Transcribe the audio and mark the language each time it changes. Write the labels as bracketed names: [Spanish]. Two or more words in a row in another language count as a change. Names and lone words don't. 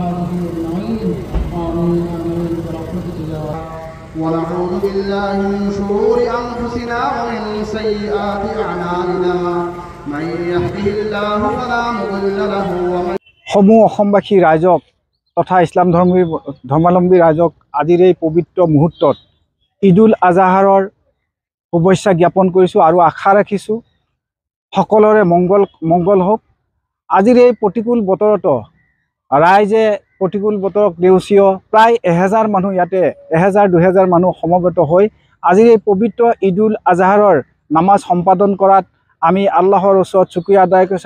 [Arabic] وصحبه أجمعين آمين آمين برحمتك يا رب. ونعوذ بالله من شرور أنفسنا ومن سيئات أعمالنا من يهده الله فلا مضل له ومن [Assamese] সমূহ অসমবাসী ৰাইজক তথা ইছলাম ধৰ্মাৱলম্বী ৰাইজক আজিৰ এই পবিত্ৰ মুহূৰ্তত ঈদুল আজহাৰৰ শুভেচ্ছা জ্ঞাপন কৰিছোঁ আৰু আশা ৰাখিছোঁ সকলোৰে মংগল হওক। আজিৰ এই প্ৰতিকূল বতৰতো ৰাইজে প্ৰতিকূল বতৰক দেউচিয় প্ৰায় 1000 মানুহ ইয়াতে 1000-2000 মানুহ সমবেত হৈ আজিৰ এই পবিত্ৰ ঈদুল আজহাৰৰ নামাজ সম্পাদন কৰাত আমি আল্লাহৰ ওচৰত শুকৰিয়া আদায় কৰিছোঁ।